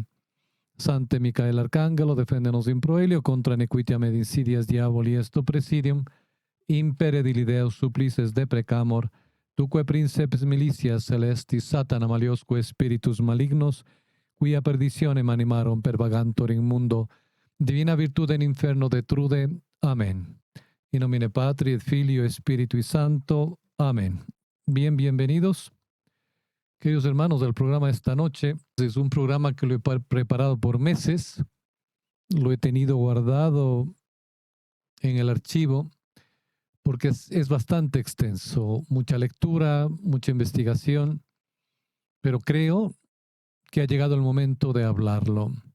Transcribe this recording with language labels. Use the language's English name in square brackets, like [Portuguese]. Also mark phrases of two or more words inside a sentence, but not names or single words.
[Latin] Sancte Micael Arcangelo, defende-nos in proelio, contra nequitiam et insidias diaboli est presidium, impere Deus supplices deprecamur, tuque princeps militias celestis Satana maliosque spiritus malignos, quia perditionem animarum pervagantur in mundo, divina virtude in inferno detrude. Amén. In nomine Patri et Filio et Spiritui Sancto. Amén. [Spanish] Bienvenidos, queridos hermanos, del programa esta noche. Es un programa que lo he preparado por meses, lo he tenido guardado en el archivo, porque es bastante extenso, mucha lectura, mucha investigación, pero creo que ha llegado el momento de hablarlo.